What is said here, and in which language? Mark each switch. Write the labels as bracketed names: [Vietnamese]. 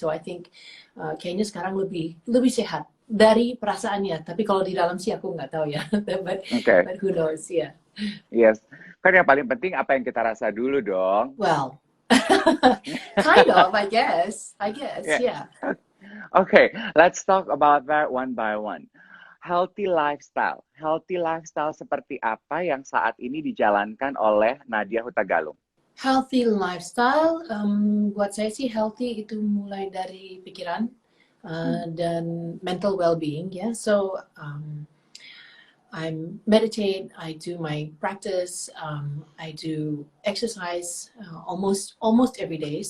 [English] So I think [Indonesian] kayaknya sekarang lebih sehat dari perasaannya. Tapi kalau di dalam sih aku nggak tahu ya. [English] but who knows? Yeah. Yes. [Indonesian] Kan yang paling penting apa yang kita rasa dulu dong. [English] Well, kind of, I guess, yeah. Okay, let's talk about that one by one. [Indonesian] Healthy lifestyle seperti apa yang saat ini dijalankan oleh Nadya Hutagalung? Healthy lifestyle, buat saya sih healthy itu mulai dari pikiran dan mental well-being, ya. [English] So, I meditate, I do my practice, I do exercise almost every day.